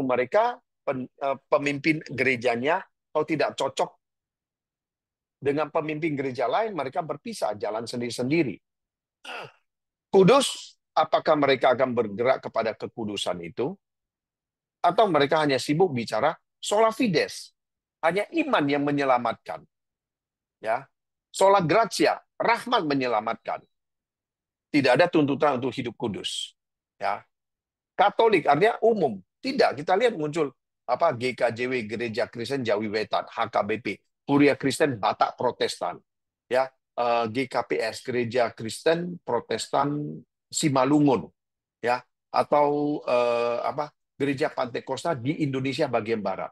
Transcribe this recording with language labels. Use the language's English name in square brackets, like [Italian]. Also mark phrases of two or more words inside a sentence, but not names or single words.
[Indonesian] Mereka pemimpin gerejanya kalau tidak cocok dengan pemimpin gereja lain, mereka berpisah, jalan sendiri-sendiri. Kudus, apakah mereka akan bergerak kepada kekudusan itu? Atau mereka hanya sibuk bicara [Latin] sola fides, [Indonesian] hanya iman yang menyelamatkan. Ya, [Latin] sola gratia, [Indonesian] rahmat menyelamatkan. Tidak ada tuntutan untuk hidup kudus. Ya, Katolik artinya umum. Tidak, kita lihat muncul apa GKJW, Gereja Kristen Jawi Wetan, HKBP, Kuria Kristen Batak Protestan, ya, GKPS, Gereja Kristen Protestan Simalungun, ya, atau apa Gereja Pantekosta di Indonesia bagian barat.